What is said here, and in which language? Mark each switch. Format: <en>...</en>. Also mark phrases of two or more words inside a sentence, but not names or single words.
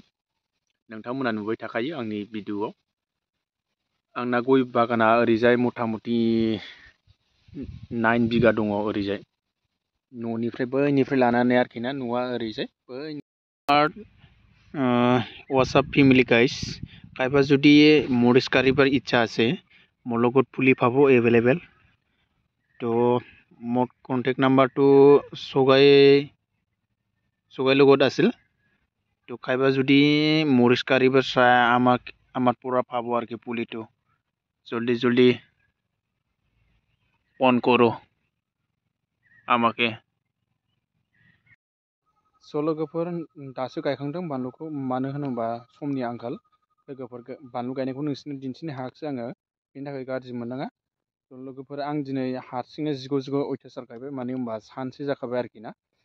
<brx>नोंथांमोना नुबाय थाखायो आंनि भिडिअ'आव। आंना गय बागाना ओरैजाय मथा मथि 9 बिगा दङ ओरैजाय, न'निफ्राय बैनिफ्राय लानानै आरोखि ना। न'आ ओरैजाय बै।</brx> <en>WhatsApp family guys,</en> <as>খায়ফা যদি মৰিচ কৰিবৰ ইচ্ছা আছে মোৰ লগত পুলি পাব এভেইলেবল। তো মোৰ কণ্টেক্ট নাম্বাৰটো ছগাই লগত আছিল। তো খাইবা যদি মরিস কারিবার চাই আমার পৰা পাব আর কি পুলিটো।</as> <bn>জলদি জলদি ফোন করো আমাকে।</bn> <brx>स' लोगोफोर, दासो गायखांदों बानलुखौ, मानो होनोबा समनि आंखाल लोगोफोर। बानलु गायनायखौ नोंसोरनो दिन्थिनो हायाखिसै आङो, बेनि थाखाय गाज्रि मोननाङा। थ' लोगोफोर, आं दिनै हारसिंनो जिगौ अयथासार गायबाय, मानो होनबा सानसे जाखाबाय आरोखि ना।</brx>